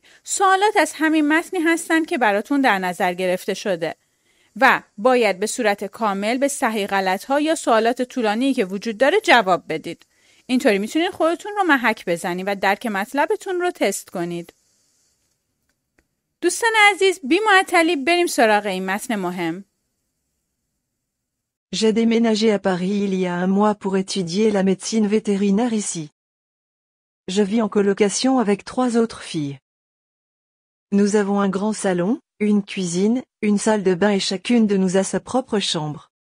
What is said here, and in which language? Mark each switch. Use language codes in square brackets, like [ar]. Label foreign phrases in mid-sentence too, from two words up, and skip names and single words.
[fa] سوالات از همین متنی هستند که براتون در نظر گرفته شده و باید به صورت کامل به صحیح غلط‌ها یا سوالات طولانی که وجود داره جواب بدید. اینطوری میتونید خودتون رو محک بزنید و درک مطلبتون رو تست کنید. دوستان عزیز، بی معطلی بریم سراغ این متن مهم. [fr] J'ai déménagé à Paris il y a un mois pour étudier la médecine vétérinaire ici. Je vis en colocation avec 3 autres filles. Nous avons un grand salon, une cuisine, une salle de bain et chacune de nous a sa propre chambre.